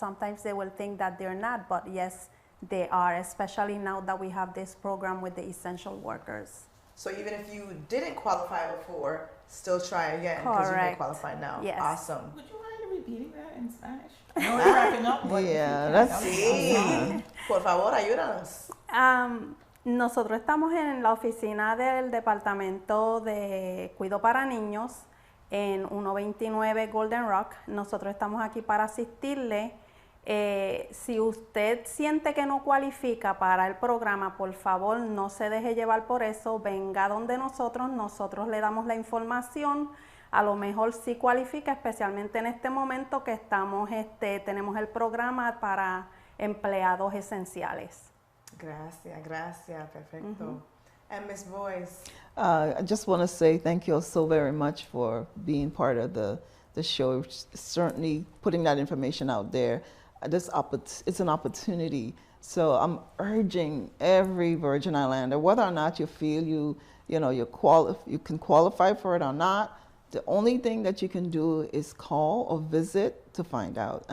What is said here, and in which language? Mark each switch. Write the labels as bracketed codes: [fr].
[en] Sometimes they will think that they're not, but yes, they are, especially now that we have this program with the essential workers. So even if you didn't qualify before, still try again because you may Correct. qualify now. Yes. Awesome. Would you mind repeating that in Spanish? I know we're wrapping up, but Yeah, that's [es] Sí. Por favor, ayúdanos. Nosotros estamos en la oficina del Departamento de Cuidado para Niños en 129 Golden Rock. Nosotros estamos aquí para asistirle. Si usted siente que no cualifica para el programa, por favor no se deje llevar por eso, venga donde nosotros le damos la información. A lo mejor sí cualifica, especialmente en este momento que tenemos el programa para empleados esenciales. Gracias, perfecto. [en] And Ms. Boyce. I just want to say thank you all so very much for being part of the show. Certainly putting that information out there. It's an opportunity. So I'm urging every Virgin Islander, whether or not you feel you can qualify for it or not, the only thing that you can do is call or visit to find out.